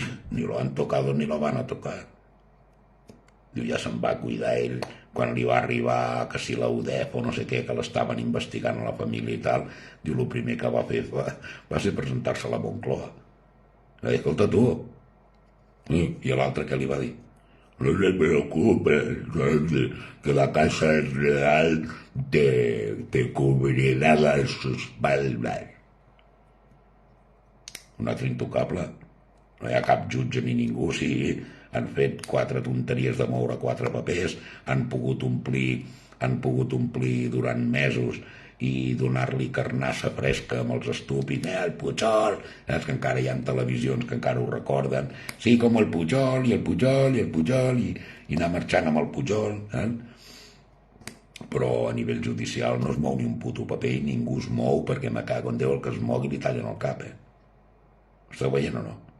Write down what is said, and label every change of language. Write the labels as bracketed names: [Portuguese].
[Spanish] Ni lo han tocado ni lo van a tocar. [Catalan] Diu, ja se'n va cuidar ell quan li va arribar que si la UDEF o no sé què, que l'estaven investigant a la família i tal. Diu, el primer que va fer va ser presentar-se a la Moncloa. Va dir, escolta tu. I l'altre què li va dir? [Spanish] No te preocupes, que la Casa Real te cubrirá las espaldas. [Catalan] Un altre intocable. No hi ha cap jutge ni ningú, sí, han fet 4 tonteries de moure 4 papers, han pogut omplir durant mesos i donar-li carnassa fresca amb els estúpids, el Pujol, saps que encara hi ha televisions que encara ho recorden, sí, com el Pujol, i el Pujol, i el Pujol, i anar marxant amb el Pujol, però a nivell judicial no es mou ni un puto paper i ningú es mou perquè me cago en Déu el que es mogui li tallen el cap, Esteu veient o no?